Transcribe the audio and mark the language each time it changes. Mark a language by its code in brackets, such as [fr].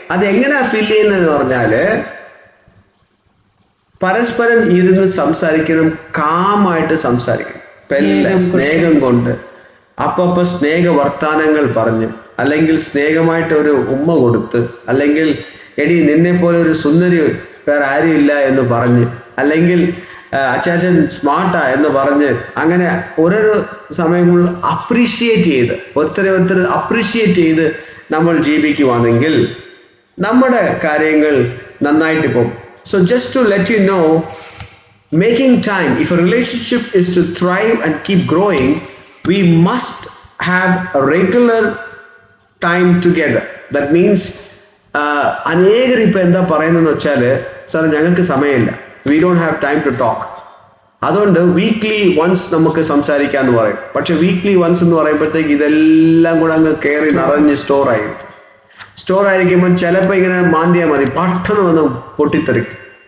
[ml] അതെങ്ങനെയാ ഫില്ല് ചെയ്യുന്നതെന്ന് പറഞ്ഞാൽ പരസ്പരം ഇരുന്ന് സംസാരിക്കണം, കാമായിട്ട് സംസാരിക്കണം, സ്നേഹം കൊണ്ട് അപ്പപ്പോ സ്നേഹ വർത്താനങ്ങൾ പറഞ്ഞ്, അല്ലെങ്കിൽ സ്നേഹമായിട്ട് ഒരു ഉമ്മ കൊടുത്ത്, അല്ലെങ്കിൽ എടി നിന്നെ പോലെ ഒരു സുന്ദരി വേറെ ആരും ഇല്ല എന്ന് പറഞ്ഞ്, അല്ലെങ്കിൽ അച്ചാച്ചൻ സ്മാർട്ടാ എന്ന് പറഞ്ഞ്, അങ്ങനെ ഓരോരോ സമയങ്ങളിൽ അപ്രീഷിയേറ്റ് ചെയ്ത് ഒരുത്തരെ അപ്രീഷിയേറ്റ് ചെയ്ത് നമ്മൾ ജീവിക്കുവാണെങ്കിൽ നമ്മുടെ കാര്യങ്ങൾ നന്നായിട്ട് പോകും. [en] So just to let you know, making time, if a relationship is to thrive and keep growing, we must have a regular time together. That means [ml] അനേകർ ഇപ്പം എന്താ പറയുന്നതെന്ന് വെച്ചാൽ, സാർ ഞങ്ങൾക്ക് സമയമില്ല, [en] we don't have time to talk, [ml] അതുകൊണ്ട് [en] weekly once [ml] നമുക്ക് സംസാരിക്കാമെന്ന് പറയും. പക്ഷെ [en] weekly once [ml] എന്ന് പറയുമ്പോഴത്തേക്ക് ഇതെല്ലാം കൂടെ അങ്ങ് കയറി നിറഞ്ഞ് സ്റ്റോർ ആയിരിക്കുമ്പോൾ ചിലപ്പോൾ ഇങ്ങനെ മാന്തിയാൽ മതി, പെട്ടെന്ന് വന്ന് പൊട്ടിത്തെറിക്കും.